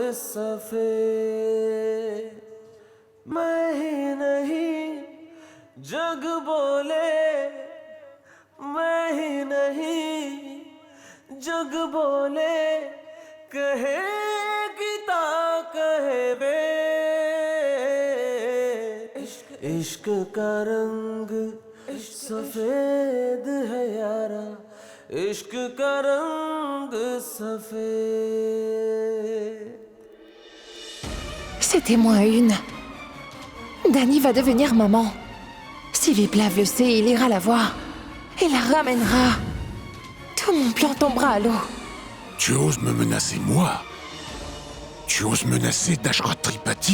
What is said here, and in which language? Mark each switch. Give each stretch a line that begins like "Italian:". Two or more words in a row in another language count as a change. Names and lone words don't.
Hindi: सफेद मैं ही नहीं जग बोले मैं ही नहीं जग बोले कहे गीता कहे बे इश्क का रंग सफेद है यारा इश्क का रंग सफेद
French: C'était moins une. Dani va devenir maman. Si Viplav le sait, il ira la voir. Et la ramènera. Tout mon plan tombera à l'eau. Tu oses me menacer, moi? Tu oses menacer Dashrath Tripathi?